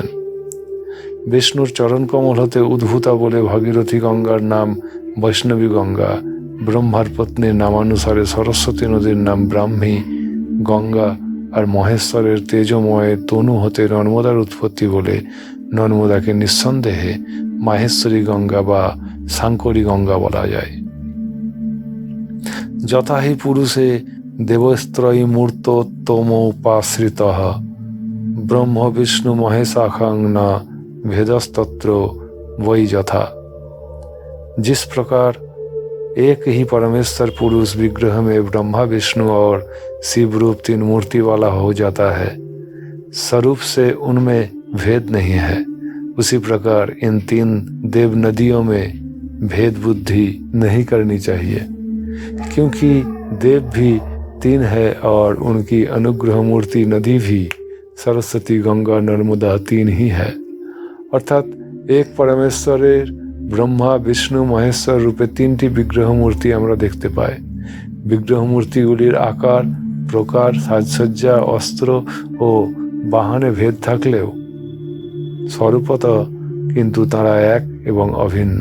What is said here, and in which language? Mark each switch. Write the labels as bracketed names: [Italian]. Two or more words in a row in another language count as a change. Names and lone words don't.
[Bangla] বিষ্ণুর চরণকমল হতে উদ্ভূতা বলে ভাগীরথী গঙ্গার নাম বৈষ্ণবী গঙ্গা, ব্রহ্মার পত্নীর নামানুসারে সরস্বতী নদীর নাম ব্রাহ্মী গঙ্গা, আর মহেশ্বরের তেজময় তনু হতে নর্মদার উৎপত্তি বলে নর্মদাকে নিঃসন্দেহে মাহেশ্বরী গঙ্গা বা সাঙ্করী গঙ্গা বলা যায়। [Sanskrit] যথা হি পুরুষে দেবস্ত্রয়ী মূর্তোত্তমোপাশ্রিতঃ ब्रह्म विष्णु महेशाखं न भेदस्तत्र वही यथा। [Hindi] जिस प्रकार एक ही परमेश्वर पुरुष विग्रह में ब्रह्मा विष्णु और शिव रूप 3 मूर्ति वाला हो जाता है, स्वरूप से उनमें भेद नहीं है, उसी प्रकार इन 3 देव नदियों में भेद बुद्धि नहीं करनी चाहिए, क्योंकि देव भी 3 है और उनकी अनुग्रह मूर्ति नदी भी सरस्वती, गंगा, नर्मदा 3 ही है। [Bangla] অর্থাৎ এক পরমেশ্বরের ব্রহ্মা, বিষ্ণু, মহেশ্বর রূপে 3টি বিগ্রহ মূর্তি আমরা দেখতে পাই। বিগ্রহ মূর্তিগুলির আকার, প্রকার, সাজসজ্জা, অস্ত্র ও বাহনে ভেদ থাকলেও স্বরূপত কিন্তু তারা এক এবং অভিন্ন।